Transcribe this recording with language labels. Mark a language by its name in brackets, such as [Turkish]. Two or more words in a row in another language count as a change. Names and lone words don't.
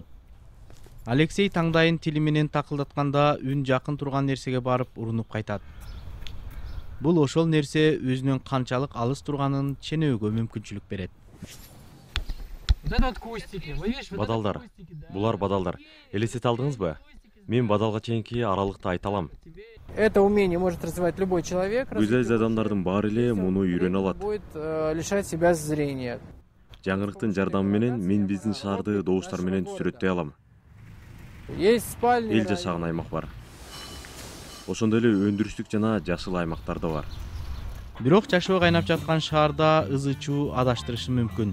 [Kyrgyz] Алексей таңдайын тили менен такылдатканда үн жакын турган нерсеге барып урунуп кайтат. Бул ошол нерсе өзүнүн канчалык алыс турганын ченөөгө мүмкүнчүлүк берет. Бадалдар. Булар бадалдар. Элестете алдыңызбы? Мен бадалга чейинки аралыкты айта алам. [Russian] Это умение может развивать любой человек. [Kyrgyz] Көз азиз адамдардын баары эле муну үйрөнө алат. [Russian] Будет лишать себя зрения. [Kyrgyz] Жаңырыктын жардамы менен мен биздин шаарды добуштар менен сүрөттөй алам. [Russian] Есть спальни. [Kyrgyz] Эл жашаган аймак бар. Ошондой эле өндүрүштүк жана жашыл аймактар да бар. Бирок жашоо кайнап жаткан шаарда ызы-чуу адаштырышы мүмкүн.